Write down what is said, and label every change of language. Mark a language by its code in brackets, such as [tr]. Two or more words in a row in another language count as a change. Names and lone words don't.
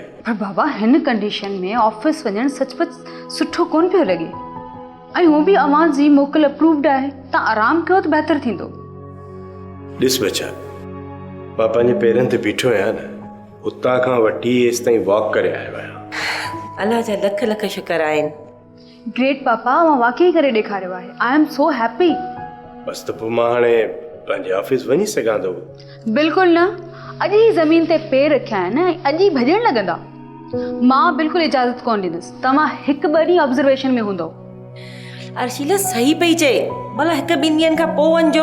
[sd] पर बाबा हिन कंडीशन में ऑफिस वञणु सचमुच सुठो कोन पियो लॻे ऐं उहो बि अवां जी मोकल अप्रूव्ड आहे। तव्हां आराम कयो त बहितर थींदो। ॾिस बच्चा, मां पंहिंजे पेरनि ते बीठो आहियां न, उतां खां वठी हेसि ताईं वॉक करे आयो आहियां। अलाह जा लख लख शुक्र आहिनि। ग्रेट पापा, मां वाकई करे ॾेखारियो आहे। [en] I am so happy. [sd] बस त पोइ मां हाणे पंहिंजे ऑफिस वञी सघां थो? बिल्कुलु न, अॼु ई ज़मीन ते पेर रखिया आहिनि ऐं अॼु ई भॼण लॻंदा। मां बिल्कुलु इजाज़त कोन ॾींदसि। तव्हां हिकु ॿ ॾींहं ऑब्जर्वेशन में हूंदो। अर्शिला सही पई चए, भला हिकु ॿिनि ॾींहंनि खां पोइ वञिजो।